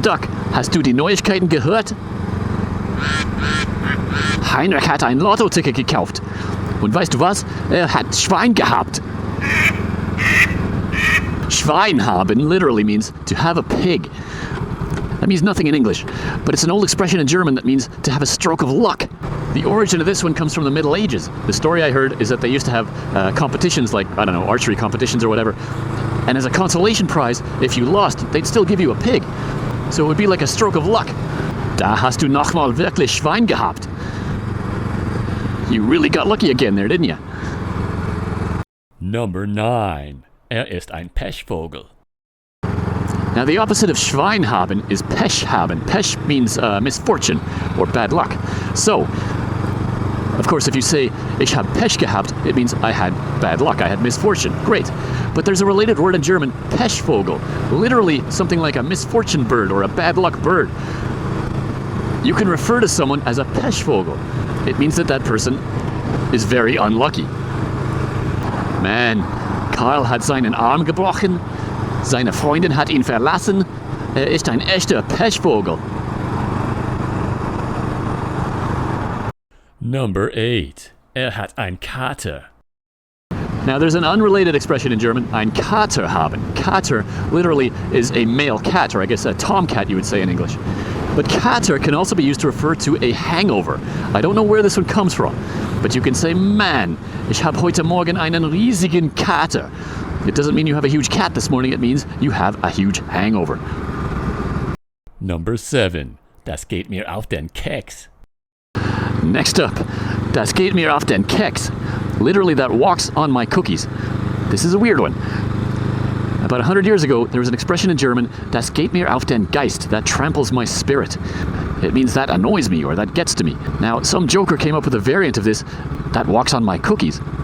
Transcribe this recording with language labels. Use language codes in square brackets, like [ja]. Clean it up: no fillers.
[de] Duck, hast du die Neuigkeiten gehört? Heinrich hat ein Lotto-Ticket gekauft. Und weißt du was? Hat Schwein gehabt. Schwein haben [en] literally means to have a pig. That means nothing in English, but it's an old expression in German that means to have a stroke of luck. The origin of this one comes from the Middle Ages. The story I heard is that they used to have competitions like, I don't know, archery competitions or whatever. And as a consolation prize, if you lost, they'd still give you a pig. So it would be like a stroke of luck. [de] Da hast du noch mal wirklich Schwein gehabt. [en] You really got lucky again there, didn't you? Number 9. [de] Ist ein Pechvogel. [en] Now the opposite of [de] Schwein haben [en] is [de] Pech haben. [en] Pech means misfortune or bad luck. So, of course, if you say [de] ich hab Pech gehabt, [en] it means I had bad luck, I had misfortune. Great. But there's a related word in German, Pechvogel, literally something like a misfortune bird or a bad luck bird. You can refer to someone as a Pechvogel. It means that that person is very unlucky. [de] Man, Karl hat seinen Arm gebrochen. Seine Freundin hat ihn verlassen. Ist ein echter Pechvogel. [en] Number 8. [de] Hat ein Kater. [en] Now there's an unrelated expression in German, [de] ein Kater haben. [en] Kater literally is a male cat, or I guess a tomcat you would say in English. But Kater can also be used to refer to a hangover. I don't know where this one comes from, but you can say, [de] man, ich habe heute Morgen einen riesigen Kater. [en] It doesn't mean you have a huge cat this morning, it means you have a huge hangover. Number 7. [de] Das geht mir auf den Keks. [en] Next up, [de] das geht mir auf den Keks. [en] Literally, that walks on my cookies. This is a weird one. About 100 years ago, there was an expression in German, [de] das geht mir auf den Geist, [en] that tramples my spirit. It means that annoys me or that gets to me. Now, some joker came up with a variant of this, that walks on my cookies.